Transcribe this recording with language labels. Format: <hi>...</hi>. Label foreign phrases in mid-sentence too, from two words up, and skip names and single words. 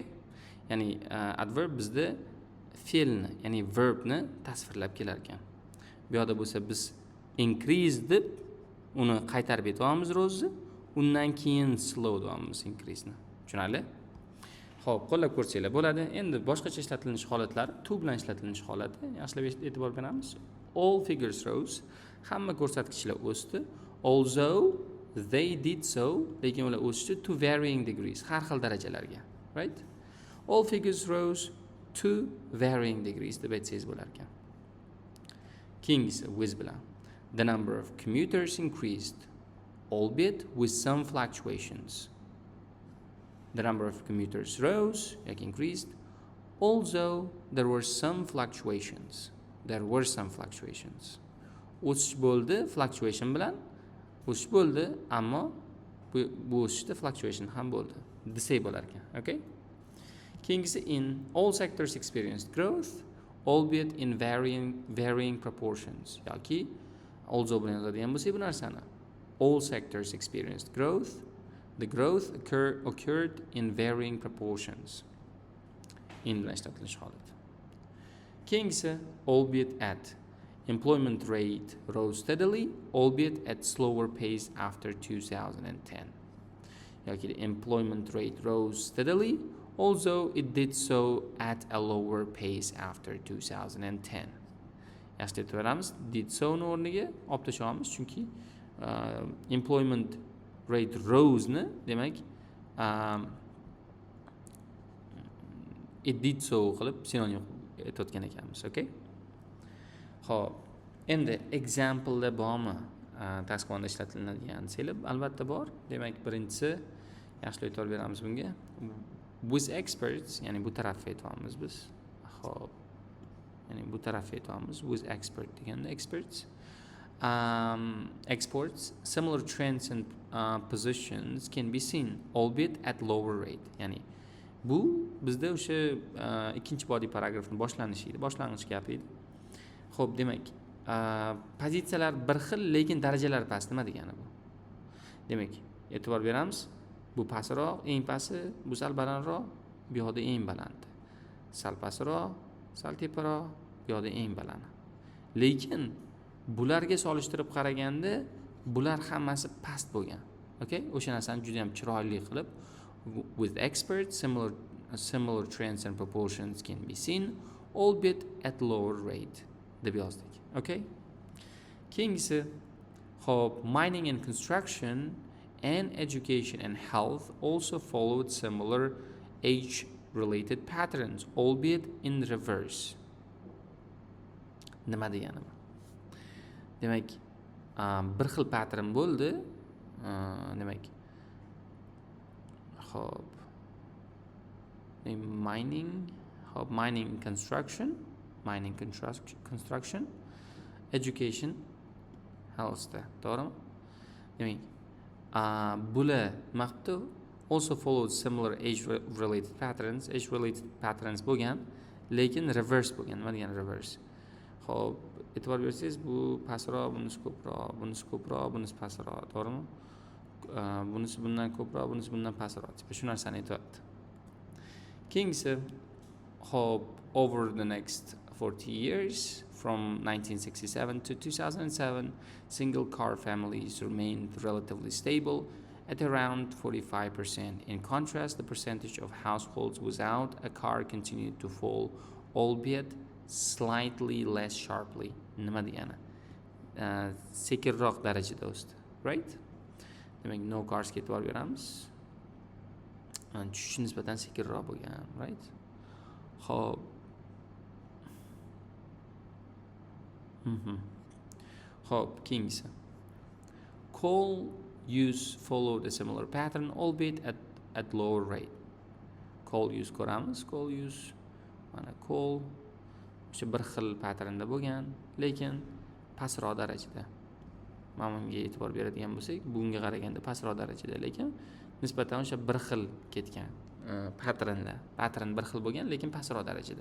<uz>Ya'ni adverb bizda fe'lni, ya'ni verbni tasvirlab kelar ekan. Bu yerda bo'lsa biz increase deb uni qaytarib aytamiz rose'ni, undan keyin slow deymiz increase'ni. Tushunarli? Xo'p, qo'llab ko'rsanglar bo'ladi. Endi boshqacha ishlatilinish holatlari, to bilan ishlatilinish holati, yaxshilab e'tibor beramiz.</uz> <en>All figures rose,</en> <uz>hamma ko'rsatkichlar o'sdi.</uz> <en>Although they did so,</en> <uz>lekin ular o'sdi</uz> <en>to varying degrees,</en> <uz>har xil darajalarga, right?</uz> <en>All figures rose to varying degrees</en> <uz>deb aytsangiz bo'lar ekan. Keyingisi with bilan.</uz> <en>The number of commuters increased, albeit with some fluctuations. The number of commuters rose, like increased, although there were some fluctuations.</en> <uz>O'sish bo'ldi, fluctuation bilan o'sish bo'ldi, ammo bu o'sishda fluctuation ham bo'ldi. Desak bo'lar ekan, okay?</uz> <en>Keyingisi in all sectors experienced growth, albeit in varying proportions.</en> <uz>Yoki also bilan yozadigan bo'lsak bu narsani.</uz> <en>All sectors experienced growth. The growth occurred in varying proportions.</en> <uz>In bilan ishlatilish holati. Keyingisi</uz> <en>albeit at. Employment rate rose steadily, albeit at slower pace after 2010. Yoki the employment rate rose steadily, although it did so at a lower pace after 2010.</en> <uz>Yaxshi deb beramiz.</uz> <en>Did so</en> <uz>ni o'rniga olib tashlaymiz, chunki</uz> <en>employment rate rose</en> <uz>ni, demak,</uz> <en>it did so</en> <uz>qilib sinonim aytayotgan ekanmiz, okay? Xo'p, endi example da bormi? Task 1da ishlatiladigan desanglar, albatta bor. Demak, birinchisi yaxshi e'tibor beramiz bunga.</uz> <en>With experts,</en> <uz>ya'ni bu tarafga aytyapmiz biz. Xo'p. Ya'ni bu tarafga aytyapmiz.</uz> <en>With expert deganda experts. Exports, similar trends and positions can be seen, albeit at lower rate.</en> <uz>Ya'ni bu bizda o'sha ikkinchi body paragrafning boshlanishi edi, boshlang'ich gapi edi. Xo'p, demak, pozitsiyalar bir xil, lekin darajalar past. Nima degani bu? Demak, e'tibor beramiz. Bu pastroq, eng pasti, bu sal balandroq, bu yoqda eng balandi. Sal pastroq, sal teparoq, bu yoqda eng balandi. Lekin bularga solishtirib qaraganda bular hammasi past bo'lgan.</uz> <en>Okay?</en> <uz>O'sha narsani juda ham chiroyli qilib</uz> <en>with experts similar trends and proportions can be seen, albeit at lower rate</en> <uz>deb yozdik.</uz> <en>Okay?</en> <uz>Keyingisi, hop,</uz> <en>mining and construction and education and health also followed similar age-related patterns, albeit in reverse.</en> <uz>Nima degani bu? Demak, bir xil pattern bo'ldi. Demak, hop,</uz> <en>mining construction, education,</en> <uz>healthda, to'g'rimi? Demak, bular maqtu</uz> <en>also followed similar age-related patterns</en> <uz>bo'lgan, lekin reverse bo'lgan. Nima degani reverse? Xo'p, e'tibor bersangiz, bu pastroq, bunisi ko'proq, bunisi ko'proq, bunisi pastroq, to'g'rimi? Bunisi bundan ko'proq, bunisi bundan pastroq. Shu narsani aytyapti. Keyingisi, hop,</uz> <en>over the next 40 years, from 1967 to 2007, single-car families remained relatively stable at around 45%. In contrast, the percentage of households without a car continued to fall, albeit slightly less sharply.</en> <uz>Nima degani? Sekinroq darajada o'sdi, right? Demak,</uz> <en>no cars</en> <uz>ga e'tibor beramiz. Tushish nisbatan sekinroq bo'lgan, right? Xo'p. Xo'p, keyingisi.</uz> <en>Coal use followed a similar pattern, albeit at lower rate. Coal use ko'ramiz, coal use,</en> <uz>mana coal o'sha bir xil patternda bo'lgan, lekin pastroq darajada. Mana bunga e'tibor beradigan bo'lsak, bunga qaraganda pastroq darajada, lekin nisbatan o'sha bir xil ketgan pattern bir xil bo'lgan, lekin pastroq darajada.</uz>